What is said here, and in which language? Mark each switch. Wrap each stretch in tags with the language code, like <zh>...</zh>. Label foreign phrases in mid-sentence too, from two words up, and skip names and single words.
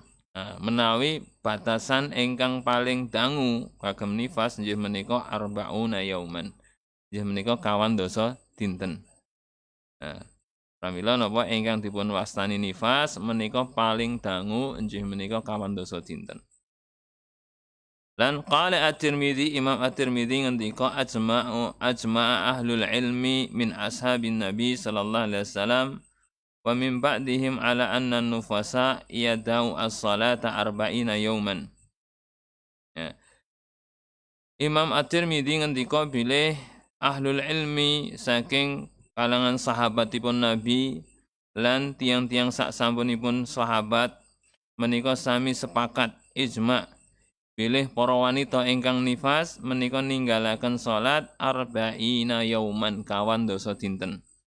<jv>Menawi batasan ingkang paling dangu kagem nifas inggih menika</jv> <ar>أربعون يوما.</ar> <jv>Inggih menika kawan dasa dinten. Pramila napa ingkang dipun wastani nifas menika paling dangu inggih menika kawan dasa dinten.</jv> <ar>Lan قال الترمذي, Imam At-Tirmidzi ngendika أجمع أهل العلم من أصحاب النبي صلى الله عليه وسلم ومن بعدهم على أن النفساء يدعن الصلاة أربعين يوما.</ar> <jv>Ya. Imam At-Tirmidzi ngendika bilih</jv> <ar>أهل العلم</ar> <jv>saking kalangan sahabatipun Nabi lan tiang-tiang sak sampunipun sahabat menika sami sepakat ijma' bilih para wanita ingkang nifas menika ninggalaken salat</jv> <ar>أربعين يوما</ar> <jv>kawan dasa dinten.</jv>